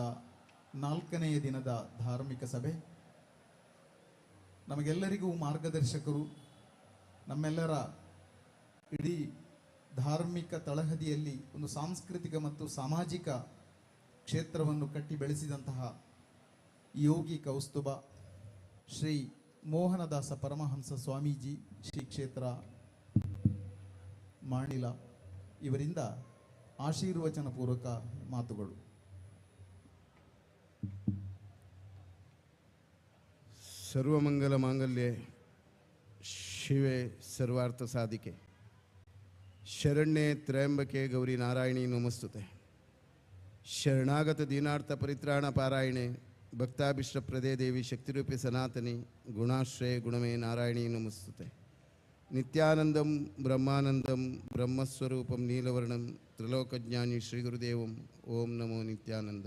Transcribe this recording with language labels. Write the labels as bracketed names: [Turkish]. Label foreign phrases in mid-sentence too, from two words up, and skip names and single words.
[Kannada] 4ನೆಯ ದಿನದ ಧಾರ್ಮಿಕ ಸಭೆ ನಮಗೆಲ್ಲರಿಗೂ ಮಾರ್ಗದರ್ಶಕರು, ನಮ್ಮೆಲ್ಲರ ಇಡೀ ಧಾರ್ಮಿಕ ತಳಹದಿಯಲ್ಲಿ ಒಂದು ಸಾಂಸ್ಕೃತಿಕ ಮತ್ತು ಸಾಮಾಜಿಕ ಕ್ಷೇತ್ರವನ್ನು ಕಟ್ಟಿ ಬೆಳೆಸಿದಂತಹ ಯೋಗಿ ಕೌಸ್ತುಭ ಶ್ರೀ ಮೋಹನದಾಸ ಪರಮಹಂಸ ಸ್ವಾಮೀಜಿ ಶ್ರೀ ಕ್ಷೇತ್ರ ಮಾಣಿಲ ಇವರಿಂದ ಆಶೀರ್ವಚನ ಪೂರ್ವಕ ಮಾತುಗಳು. [Sanskrit] ಸರ್ವಮಂಗಲ ಮಾಂಗಲ್ಯ ಶಿವೆ ಸರ್ವಾರ್ಥ ಸಾಧಿಕೆ ಶರಣ್ಯೆ ತ್ರಯಂಬಕೆ ಗೌರಿ ನಾರಾಯಣಿ ನಮಸ್ತುತೆ. ಶರಣಾಗತ ದೀನಾರ್ಥ ಪರಿತ್ರಾಣ ಪಾರಾಯಣೆ ಭಕ್ತಾಭಿಷ್ಟಪ್ರದೇ ದೇವಿ ಶಕ್ತಿರೂಪಿ ಸನಾತನಿ ಗುಣಾಶ್ರಯ ಗುಣಮೇ ನಾರಾಯಣಿ ನಮಸ್ತುತೆ. ನಿತ್ಯಾನಂದಂ ಬ್ರಹ್ಮಾನಂದಂ ಬ್ರಹ್ಮಸ್ವರೂಪಂ ನೀಲವರ್ಣಂ ತ್ರಿಲೋಕಜ್ಞಾನಿ ಶ್ರೀ ಗುರುದೇವಂ ಓಂ ನಮೋ ನಿತ್ಯಾನಂದಂ.